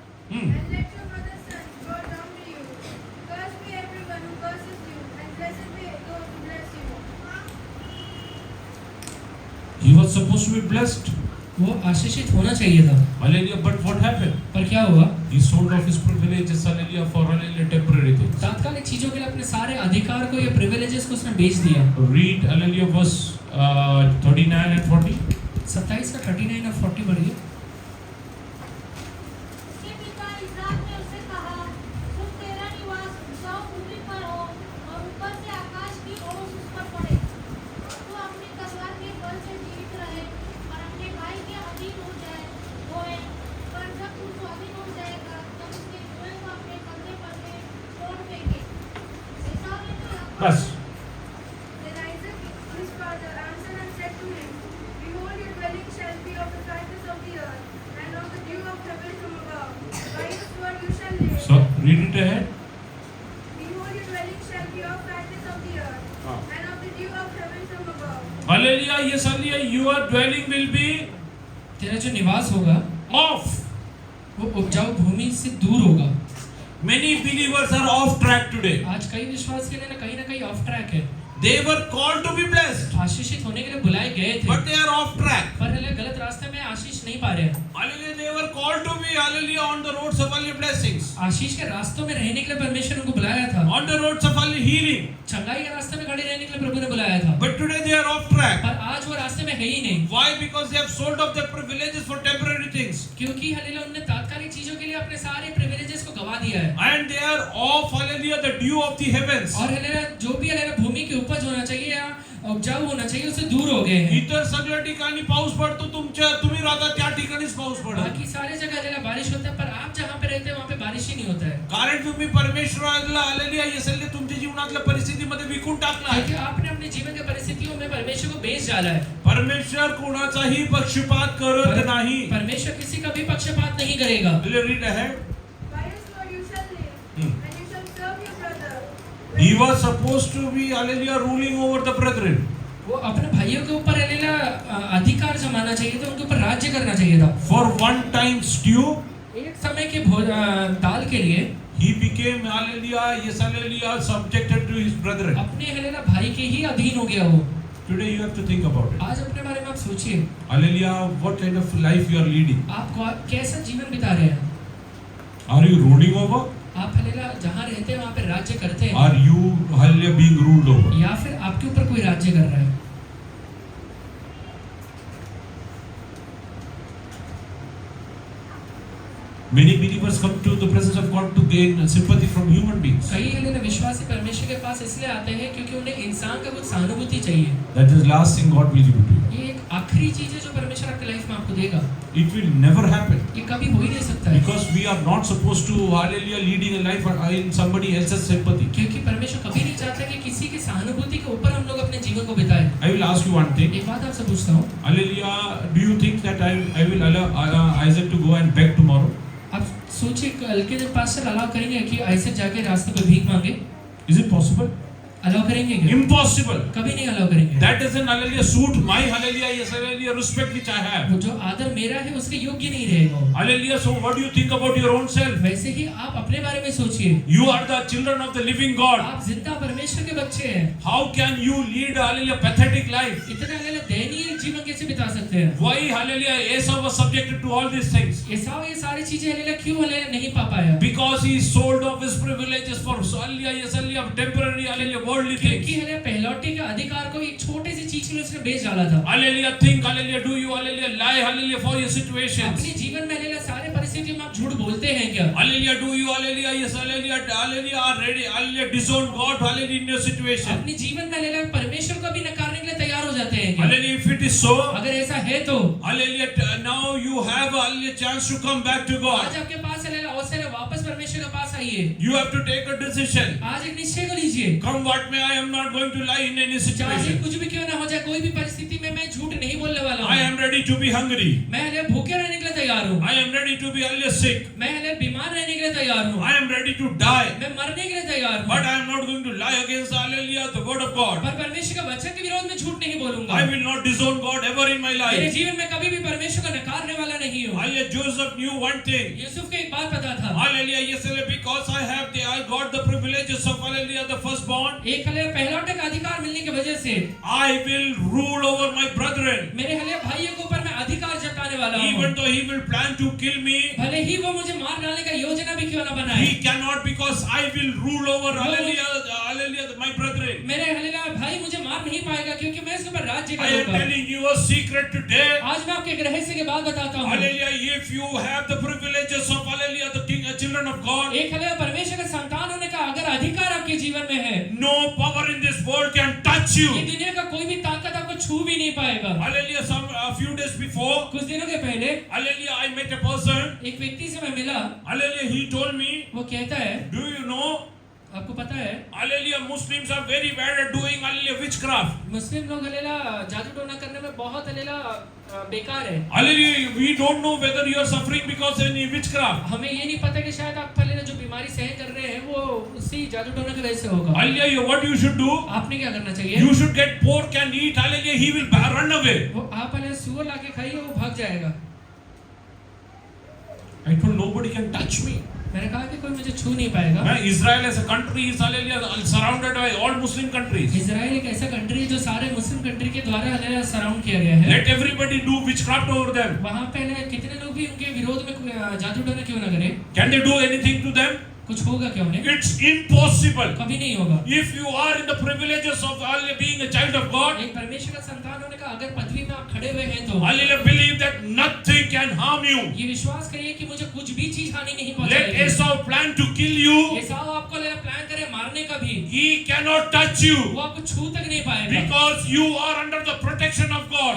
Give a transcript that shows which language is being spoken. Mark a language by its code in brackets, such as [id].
[en] And let your brother's sons bow down to you. Cursed be everyone who curses you, and blessed be those who bless you. He was supposed to be blessed. [hi] वो आशीषित होना चाहिए था। [en] Hallelujah, but what happened? [hi] पर क्या हुआ? [en] He sold off his privileges, hallelujah, for, hallelujah, temporary things. [hi] तात्कालिक चीजों के लिए अपने सारे अधिकार को या प्रिविलेजेस को उसने बेच दिया। [en] Read, hallelujah, verse 39 and 40. [hi] 27 का 39 और 40 पढ़िए। उसके पिता इसहाक ने उसे कहा, तुम तेरा निवास उपजाऊ भूमि पर हो और ऊपर से आकाश की ओस उस पर पड़े। तू अपनी तलवार के बल से जीवित रहे और अपने भाई के अधीन होए। पर जब तू स्वाधीन हो जाएगा तब उसके कुएं को अपने कंधे पर से छोड़ फेंके। एसाव ने तो याकूब बस। [en] Then Isaac, his father, answered and said to him, Behold, your dwelling shall be of the fatness of the earth, and of the dew of heaven from above. By your sword you shall live. So, read it ahead. Behold, your dwelling shall be of fatness of the earth, and of the dew of heaven from above. Hallelujah, yes, hallelujah, your dwelling will be [hi] तेरा जो निवास होगा [en] off. [hi] वो उपजाऊ भूमि से दूर होगा। [en] Many believers are off track today. [hi] आज कई विश्वास के लिए ना कहीं ऑफ ट्रैक है। [en] They were called to be blessed, [hi] आशीषित होने के लिए बुलाए गए थे, [en] but they are off track. [hi] पर हले गलत रास्ते में आशीष नहीं पा रहे हैं। [en] Hallelujah, they were called to be, hallelujah, on the roads of hallelujah blessings, [hi] आशीष के रास्तों में रहने के लिए परमेश्वर ने उनको बुलाया था। [en] on the roads of hallelujah healing. [hi] चंगाई के रास्ते में खड़े रहने के लिए प्रभु ने बुलाया था, [en] But today they are off track. [hi] पर आज वो रास्ते में है ही नहीं। [en] Why? Because they have sold off their privileges for temporary things. [hi] क्योंकि हलेला उन्होंने तात्कालिक चीजों के लिए अपने सारे प्रिविलेजेस को गवा दिया है। [en] And they are off, hallelujah, the dew of the heavens. [hi] और हलेला जो भी हलेला भूमि की उपज होना चाहिए या उपजाऊ होना चाहिए उससे दूर हो गए हैं। [mr] इतर सगळ्या ठिकाणी पाऊस पडतो, तुम्ही राहता त्या ठिकाणीच पाऊस पडतो. [hi] बाकी सारे जगह हलेला बारिश होता है, पर आप जहाँ पे रहते हैं वहाँ पे बारिश ही नहीं होता है। [mr] कारण तुम्ही परमेश्वराला आलेली आहे सल्ले तुमच्या जीवनातल्या परिस्थितीमध्ये विकून टाकला आहे. [hi] क्योंकि आपने अपने जीवन की परिस्थितियों में परमेश्वर को बेच डाला है। [mr] परमेश्वर कोणाचाही पक्षपात करत नाही. [hi] परमेश्वर किसी का भी पक्षपात नहीं करेगा। [en] Read ahead. By your sword you shall live, and you shall serve your brother. He was supposed to be, hallelujah, ruling over the brethren. [hi] वो अपने भाइयों के ऊपर हलेला अधिकार जमाना चाहिए था, उनके ऊपर राज्य करना चाहिए था। [en] For one time stew, [hi] एक समय के दाल के लिए [en] he became, hallelujah, yes, hallelujah, subjected to his brethren. [hi] अपने हलेला भाई के ही अधीन हो गया वो। [en] Today you have to think about it. [hi] आज अपने बारे में आप सोचिए, [en] Hallelujah, what kind of life you are leading? [hi] आप कैसा जीवन बिता रहे हैं? [en] Are you ruling over? [hi] आप हलेला जहाँ रहते हैं वहाँ पे राज्य करते हैं, [en] Are you, hallelujah, being ruled over? [hi] या फिर आपके ऊपर कोई राज्य कर रहा है? [en] Many believers come to the presence of God to gain sympathy from human beings. [hi] कई हलेला विश्वासी परमेश्वर के पास इसलिए आते हैं क्योंकि उन्हें इंसान का कुछ सहानुभूति चाहिए। [en] That is last thing God will give to you. [hi] ये एक आखिरी चीज है जो परमेश्वर आपके लाइफ में आपको देगा, [en] It will never happen. [hi] ये कभी हो ही नहीं सकता है, [en] Because we are not supposed to, hallelujah, leading a life in somebody else's sympathy. [hi] क्योंकि परमेश्वर कभी नहीं चाहता कि किसी की सहानुभूति के ऊपर हम लोग अपने जीवन को बिताएं। [en] I will ask you one thing. [hi] एक बात आपसे पूछता हूँ, [en] Hallelujah, do you think that I will allow Isaac to go and beg tomorrow? [hi] आप सोचिए कल के दिन पास्टर अलाउ करेंगे कि ऐसे जाके रास्ते पे भीख मांगे? [en] Is it possible? [hi] अलाउ करेंगे क्या? [en] Impossible. [hi] कभी नहीं अलाउ करेंगे। [en] That doesn't, hallelujah, suit my, hallelujah, yes, hallelujah, respect which I have. [hi] वो जो आदर मेरा है उसके योग्य नहीं रहेगा वो। [en] Hallelujah, so what do you think about your own self? [hi] वैसे ही आप अपने बारे में सोचिए, [en] You are the children of the living God. [hi] आप जिंदा परमेश्वर के बच्चे हैं। [en] How can you lead, hallelujah, pathetic life? [hi] इतना दयनीय जीवन कैसे बिता सकते हैं? [en] Why, hallelujah, Esau was subjected to all these things? [hi] एसाव ये सारी चीजें हालेलुया क्यों हालेलुया नहीं पा पाया? [en] Because he sold off his privileges for, hallelujah, yes, hallelujah, temporary, hallelujah, worldly things. [hi] क्योंकि हालेलुया पहलौठे के अधिकार को एक छोटे सी चीज के लिए उसने बेच डाला था। [en] Hallelujah, think, hallelujah, do you, hallelujah, lie, hallelujah, for your situations? [hi] अपने जीवन में हालेलुया सारे परिस्थितियों में आप झूठ बोलते हैं क्या? [en] Hallelujah, do you, hallelujah, yes, hallelujah, hallelujah, are ready, hallelujah, disown God, hallelujah, in your situation? [hi] अपने जीवन में हालेलुया परमेश्वर को भी नकारने के लिए तैयार हो जाते हैं क्या? [en] Hallelujah, if it is so, [hi] अगर ऐसा है तो [en] hallelujah, now you have a hallelujah, chance to come back to [hi] आज [en] God. [hi] आपके पास हालेलुया अवसर है, वापस परमेश्वर के पास आइए। [en] You have to take a decision. [hi] आज एक निश्चय को लीजिए, [en] Come what may, I am not going to lie in any [hi] चाहे [en] situation. [hi] कुछ भी क्यों ना हो जाए, कोई भी परिस्थिति में मैं झूठ नहीं बोलने वाला [en] I [hi] हूँ। [en] am ready to be hungry. [hi] मैं हालेलुया भूखे रहने के लिए तैयार हूँ। [en] I am ready to be hallelujah, sick. [hi] मैं हालेलुया बीमार रहने के लिए तैयार हूँ। [en] I am ready to die. [hi] मैं मरने के लिए तैयार हूँ। [en] But I am not going to lie against, hallelujah, the word of God. [hi] पर परमेश्वर के वचन के विरोध में झूठ नहीं बोलूंगा। [en] I will not disown God ever in my [hi] मेरे [en] life. [hi] जीवन में कभी भी परमेश्वर को नकारने वाला नहीं हूँ। [en] Hallelujah, Joseph knew one thing. [hi] Yusuf को एक बात पता था, [en] Hallelujah, yes, hallelujah, because I got the privileges of, hallelujah, the firstborn. [hi] एक हालेलुया पहलौठे का अधिकार मिलने की वजह से [en] I will rule over my brethren. [hi] मेरे हालेलुया भाइयों के ऊपर मैं अधिकार जताने वाला हूँ। [en] Even though he will plan to kill me, [hi] भले ही वो मुझे मार डालने का योजना भी क्यों ना बनाए, [en] he cannot, because I will rule over, hallelujah, hallelujah, my brethren. [hi] मेरे हालेलुया भाई मुझे मार नहीं पाएगा क्योंकि मैं इसके ऊपर राज्य [en] I am [hi] करूंगा। [en] telling you a secret today. [hi] आज मैं आपको एक रहस्य की बात बताता हूँ। [en] Hallelujah, if you have the privileges of, hallelujah, the king, children of God, [hi] एक हालेलुया परमेश्वर का संतान होने का अगर अधिकार आपके जीवन में है, [en] no power in this world can touch [hi] ये [en] you. [hi] दुनिया का कोई भी ताकत आपको छू भी नहीं पाएगा। [en] Hallelujah, a few days before, [hi] कुछ दिनों के पहले [en] hallelujah, I met a person. [hi] एक व्यक्ति से मैं मिला, [en] Hallelujah, he told me, [hi] वो कहता है, [en] do you know, [hi] आपको पता है [en] hallelujah, Muslims are very bad at doing, hallelujah, witchcraft. [hi] मुस्लिम लोग हालेलुया जादू टोना करने में बहुत हालेलुया बेकार है। [en] Hallelujah, we don't know whether you are suffering because of any witchcraft. [hi] हमें ये नहीं पता कि शायद आप हालेलुया जो बीमारी सहन कर रहे हैं वो उसी जादू टोना की वजह से होगा। [en] Hallelujah, what you should do? [hi] आपने क्या करना चाहिए? [en] You should get pork and eat, hallelujah, he will run away. [hi] वो आप हालेलुया सूअर लाके खाइए, वो भाग जाएगा। [en] I told nobody can touch me. [hi] मैंने कहा कि कोई मुझे छू नहीं पाएगा। [en] Man, Israel as a country is, hallelujah, surrounded by all Muslim countries. [hi] Israel एक ऐसा कंट्री है जो सारे मुस्लिम कंट्री के द्वारा हालेलुया सराउंड किया गया है। [en] Let everybody do witchcraft over them. [hi] वहाँ पे हालेलुया कितने लोग भी उनके विरोध में जादू टोना क्यों ना करें, [en] Can they do anything to them? [hi] कुछ होगा क्या उन्हें? [en] It's impossible. [hi] कभी नहीं होगा। [en] If you are in the privileges of, hallelujah, being a child of God, [hi] एक परमेश्वर का संतान होने का अगर पदवी में आप खड़े हुए हैं तो [en] hallelujah, believe that nothing can harm you. [hi] ये विश्वास करिए कि मुझे कुछ भी चीज हानि नहीं [en] Let [hi] पहुंचाएगी। [en] Esau plan to kill you. [hi] एसाव आपको प्लान करे मारने का भी, [en] He cannot touch you [hi] वो आपको छू तक नहीं पाएगा, [en] because you are under the protection of God.